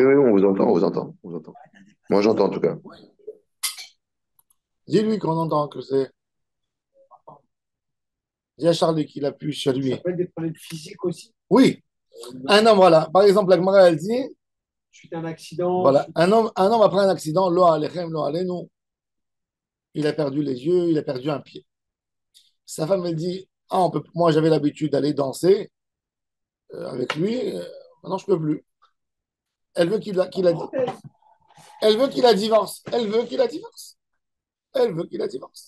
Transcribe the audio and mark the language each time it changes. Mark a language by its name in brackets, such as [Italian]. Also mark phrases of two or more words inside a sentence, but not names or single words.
[French] oui, on vous entend, on vous entend, on vous entend. Moi, j'entends en tout cas. Dis-lui qu'on entend que c'est. Dis à Charlie qu'il a pu chez lui. Ça peut être des problèmes physiques aussi. Oui, un homme, voilà. Par exemple, la Gemara, elle dit, Suite à un accident. voilà, un homme après un accident, [Hebrew] לא עליכם לא עלינו, [French] il a perdu les yeux, il a perdu un pied. Sa femme, elle dit, ah, moi, j'avais l'habitude d'aller danser avec lui, maintenant, je peux plus. Elle veut elle veut qu'il la divorce. Elle veut qu'il la divorce. Elle veut qu'il la divorce.